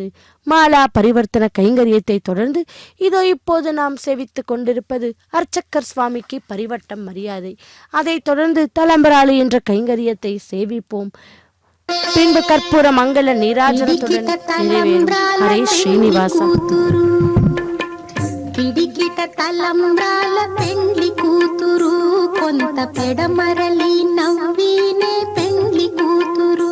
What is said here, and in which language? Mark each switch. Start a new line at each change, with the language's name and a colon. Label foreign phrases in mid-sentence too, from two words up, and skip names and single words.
Tamil: மாலா பரிவர்த்தன கைங்கரியத்தை தொடர்ந்து இதோ இப்போது நாம் சேவித்து கொண்டிருப்பது அர்ச்சக்கர் சுவாமிக்கு பரிவட்டம் மரியாதை. அதைத் தொடர்ந்து தலம்பராளி என்ற கைங்கரியத்தை சேவிப்போம். பின்பு கற்பூர மங்கள நீராஜனத்துடன் நிறைவேறும். ஹரே ஸ்ரீனிவாச.
Telugu: పిడికిట తలంబ్రాల పెండ్లి కూతురు కొంత పెడమరలి నవ్వినే పెండ్లి కూతురు.